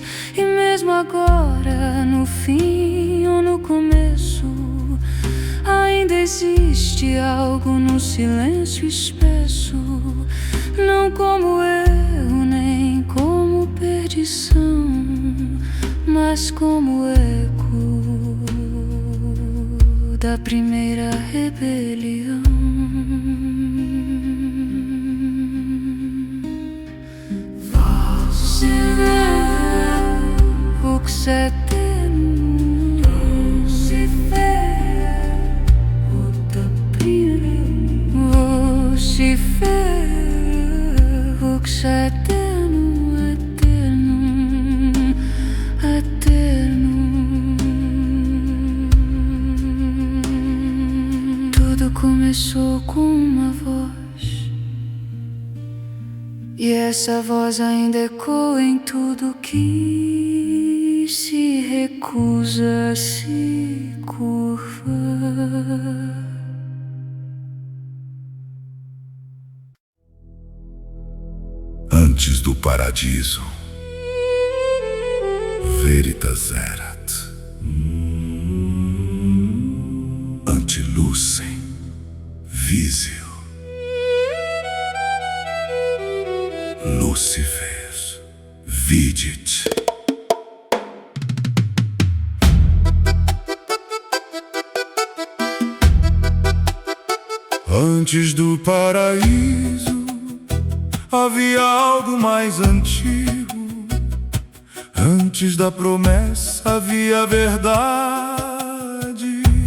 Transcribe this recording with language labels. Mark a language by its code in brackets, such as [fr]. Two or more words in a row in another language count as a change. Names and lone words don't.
[pt] E mesmo agora, no fim ou no começo, ainda existe algo no silêncio espesso, não como erro nem como perdição, mas como eco da primeira rebelião. [la] Vox aeternum, Lucifer, Lucifer, vox aeternum, aeternum, aeternum. [pt] Tudo começou com uma voz, e essa voz ainda ecoa em tudo que se recusa a se curvar. Antes do paradiso, [la] veritas erat. Ante lucem, visio. Lucifer, vidit. [pt] Antes do paraíso havia algo mais antigo. Antes da promessa havia verdade.